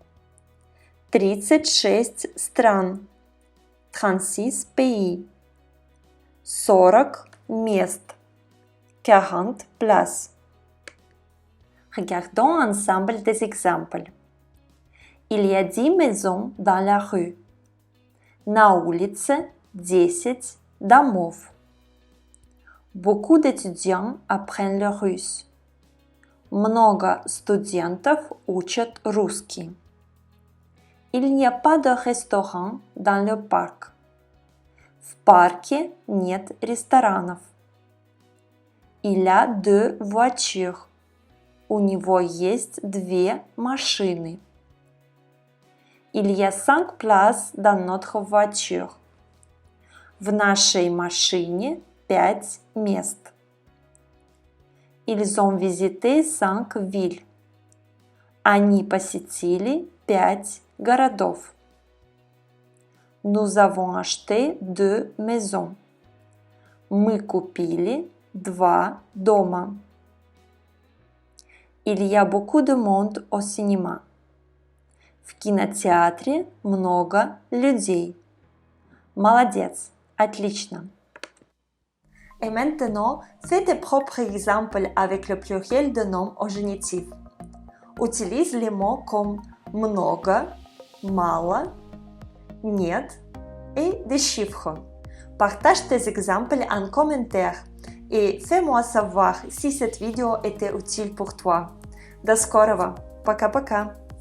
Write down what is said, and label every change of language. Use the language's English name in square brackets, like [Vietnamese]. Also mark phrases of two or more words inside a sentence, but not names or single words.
[Russian] 36 стран, 36 pays. 40 мест, 40 places. [French] Regardons ensemble des exemples. Il y a 10 maisons dans la rue. [Russian] На улице 10 домов. [French] Beaucoup d'étudiants apprennent le russe. [Russian] Много студентов учат русский. [French] Il n'y a pas de restaurant dans le parc. [Russian] В парке нет ресторанов. [French] Il a 2 voitures. [Russian] У него есть 2 машины. [French] Il y a 5 places dans notre voiture. [Russian] В нашей машине 5 мест. [French] Ils ont visité 5 villes. [Russian] Они посетили 5 городов. [French] Nous avons acheté 2 maisons. [Russian] Мы купили 2 дома. [French] Il y a beaucoup de monde au cinéma. [Russian] В кинотеатре много людей. Молодец, отлично. [French] Et maintenant, fais tes propres exemples avec le pluriel de nom au génitif. Utilise les mots comme [Russian] много, мало, нет [French] et des chiffres. Partage tes exemples en commentaire et fais-moi savoir si cette vidéo était utile pour toi. [Russian] До скорого. Пока-пока.